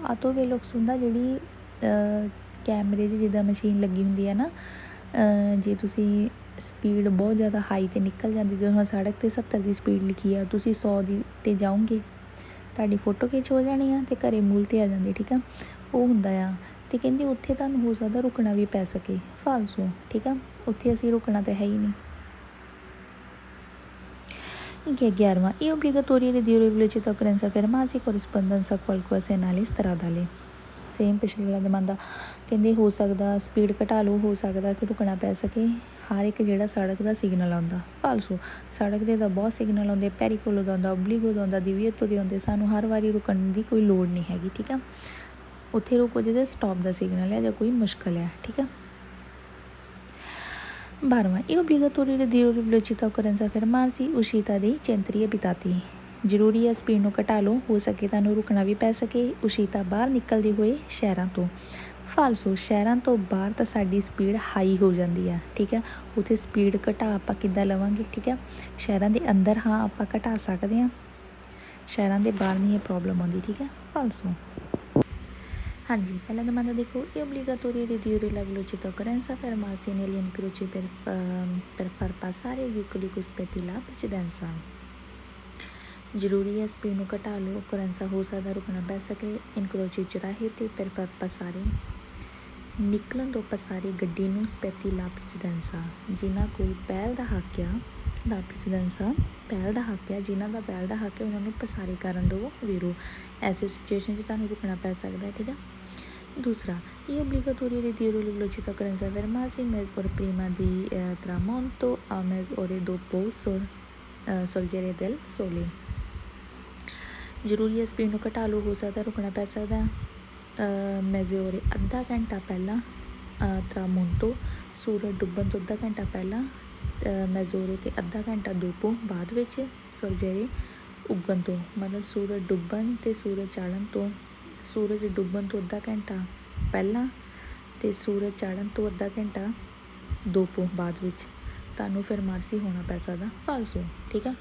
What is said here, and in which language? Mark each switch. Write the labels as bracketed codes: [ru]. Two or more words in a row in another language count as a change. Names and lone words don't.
[pa] ਆਟੋਵੇਲੁਕਸ ਹੁੰਦਾ ਜਿਹੜੀ ਕੈਮਰੇ 'ਚ ਜਿੱਦਾਂ ਮਸ਼ੀਨ ਲੱਗੀ ਹੁੰਦੀ ਹੈ ਨਾ, ਜੇ ਤੁਸੀਂ ਸਪੀਡ ਬਹੁਤ ਜ਼ਿਆਦਾ ਹਾਈ 'ਤੇ ਨਿਕਲ ਜਾਂਦੀ, ਜਦੋਂ ਹੁਣ ਸੜਕ 'ਤੇ 70 ਦੀ ਸਪੀਡ ਲਿਖੀ ਆ, ਤੁਸੀਂ 100 ਦੀ 'ਤੇ ਜਾਓਗੇ, ਤੁਹਾਡੀ ਫੋਟੋ ਖਿੱਚ ਹੋ ਜਾਣੀ ਆ ਅਤੇ ਘਰੇ ਮੂਲ 'ਤੇ ਆ ਜਾਂਦੀ, ਠੀਕ ਆ, ਉਹ ਹੁੰਦਾ ਆ। ਅਤੇ ਕਹਿੰਦੇ ਉੱਥੇ ਤੁਹਾਨੂੰ ਹੋ ਸਕਦਾ ਰੁਕਣਾ ਵੀ ਪੈ ਸਕੇ ਫਾਲਸੋ, ਠੀਕ ਆ, ਉੱਥੇ ਅਸੀਂ ਰੁਕਣਾ ਤਾਂ ਹੈ ਹੀ ਨਹੀਂ। [it] 11ਵਾਂ è obbligatorio ridurre velocità occorrenza fermarsi corrispondenza a qualche segnale stradale। [pa] ਸੇਮ ਪਿਛਲੇ ਵਾਲਾ demanda ਕਹਿੰਦੇ ਹੋ ਸਕਦਾ ਸਪੀਡ ਘਟਾ ਲਓ, ਹੋ ਸਕਦਾ ਕਿ ਰੁਕਣਾ ਪੈ ਸਕੇ ਹਰ ਇੱਕ ਜਿਹੜਾ ਸੜਕ ਦਾ ਸਿਗਨਲ ਆਉਂਦਾ ਫਾਲਸੋ। ਸੜਕ ਦੇ ਤਾਂ ਬਹੁਤ ਸਿਗਨਲ ਆਉਂਦੇ, ਪੈਰੀਕੋਲੋ ਦਾ ਆਉਂਦਾ, ਓਬਲੀਗੋ ਦਾ ਆਉਂਦਾ, ਦੀਵੀਏਤੋ ਦੇ ਆਉਂਦੇ, ਸਾਨੂੰ ਹਰ ਵਾਰੀ ਰੁਕਣ ਦੀ ਕੋਈ ਲੋੜ ਨਹੀਂ ਹੈਗੀ, ਠੀਕ ਆ। ਉੱਥੇ ਰੁਕੋ ਜਿਹਦੇ ਸਟਾਪ ਦਾ ਸਿਗਨਲ ਹੈ ਜਾਂ ਕੋਈ ਮੁਸ਼ਕਲ ਹੈ, ਠੀਕ ਆ। [it] 12ਵਾਂ è obbligatorio ridurre velocità occorrenza fermarsi uscita dei centri abitati। [pa] ਜ਼ਰੂਰੀ ਹੈ ਸਪੀਡ ਨੂੰ ਘਟਾ ਲਓ, ਹੋ ਸਕੇ ਤੁਹਾਨੂੰ ਰੁਕਣਾ ਵੀ ਪੈ ਸਕੇ ਉਸ਼ੀਤਾ ਬਾਹਰ ਨਿਕਲਦੇ ਹੋਏ ਸ਼ਹਿਰਾਂ ਤੋਂ ਫਾਲਸੋ। ਸ਼ਹਿਰਾਂ ਤੋਂ ਬਾਹਰ ਤਾਂ ਸਾਡੀ ਸਪੀਡ ਹਾਈ ਹੋ ਜਾਂਦੀ ਆ, ਠੀਕ ਹੈ, ਉੱਥੇ ਸਪੀਡ ਘਟਾ ਆਪਾਂ ਕਿੱਦਾਂ ਲਵਾਂਗੇ, ਠੀਕ ਹੈ। ਸ਼ਹਿਰਾਂ ਦੇ ਅੰਦਰ ਹਾਂ ਆਪਾਂ ਘਟਾ ਸਕਦੇ ਹਾਂ, ਸ਼ਹਿਰਾਂ ਦੇ ਬਾਹਰ ਨਹੀਂ ਇਹ ਪ੍ਰੋਬਲਮ ਆਉਂਦੀ, ਠੀਕ ਹੈ, ਫਾਲਸੋ। ਹਾਂਜੀ, ਪਹਿਲਾ demanda ਦੇਖੋ [it] è obbligatorio ridurre la velocità occorrenza fermarsi negli incroci per far passare veicoli cospetti la precedenza। [pa] ਜ਼ਰੂਰੀ ਹੈ ਸਪੀਡ ਨੂੰ ਘਟਾ ਲਓ, ਓਕਰੈਂਸਾ ਹੋ ਸਕਦਾ ਰੁਕਣਾ ਪੈ ਸਕੇ ਇਨਕਰੋਚੀ ਚੁਰਾਹੇ 'ਤੇ [it] per passare [pa] ਨਿਕਲਣ ਤੋਂ ਪਸਾਰੇ ਗੱਡੀ ਨੂੰ [it] spetta la precedenza, [pa] ਜਿਨ੍ਹਾਂ ਕੋਲ ਪਹਿਲ ਦਾ ਹੱਕ ਆ, [it] la precedenza [pa] ਪਹਿਲ ਦਾ ਹੱਕ ਆ, ਜਿਨ੍ਹਾਂ ਦਾ ਪਹਿਲ ਦਾ ਹੱਕ ਹੈ ਉਹਨਾਂ ਨੂੰ ਪਸਾਰੇ ਕਰਨ ਦਿਓ ਵੀਰੋ। ਐਸੀ ਸਿਚੁਏਸ਼ਨ 'ਚ ਤੁਹਾਨੂੰ ਰੁਕਣਾ ਪੈ ਸਕਦਾ, ਠੀਕ ਆ। [it] ਦੂਸਰਾ è obbligatorio ridurre la velocità occorrenza fermarsi mezz'ora prima di tramonto a mezz'ora dopo sorgere del sole। [pa] ਜ਼ਰੂਰੀ ਹੈ ਸਪੀਡ ਨੂੰ ਘਟਾ ਲਓ, ਹੋ ਸਕਦਾ ਰੁਕਣਾ ਪੈ ਸਕਦਾ ਮੈਜ਼ੋਰੇ ਅੱਧਾ ਘੰਟਾ ਪਹਿਲਾਂ, ਤਰਾਮੋਂਤੋ ਸੂਰਜ ਡੁੱਬਣ ਤੋਂ ਅੱਧਾ ਘੰਟਾ ਪਹਿਲਾਂ, ਮੈਜ਼ੋਰੇ 'ਤੇ ਅੱਧਾ ਘੰਟਾ ਦੋਪੋ ਬਾਅਦ ਵਿੱਚ, ਸਰਜਰੇ ਉੱਗਣ ਤੋਂ ਮਤਲਬ ਸੂਰਜ ਡੁੱਬਣ ਅਤੇ ਸੂਰਜ ਚਾੜ੍ਹਨ ਤੋਂ, ਸੂਰਜ ਡੁੱਬਣ ਤੋਂ ਅੱਧਾ ਘੰਟਾ ਪਹਿਲਾਂ ਅਤੇ ਸੂਰਜ ਚਾੜ੍ਹਨ ਤੋਂ ਅੱਧਾ ਘੰਟਾ ਦੋਪੋ ਬਾਅਦ ਵਿੱਚ ਤੁਹਾਨੂੰ ਫਿਰ ਮਾਰਸੀ ਹੋਣਾ ਪੈ ਸਕਦਾ ਫਾਲਸੋ, ਠੀਕ ਆ।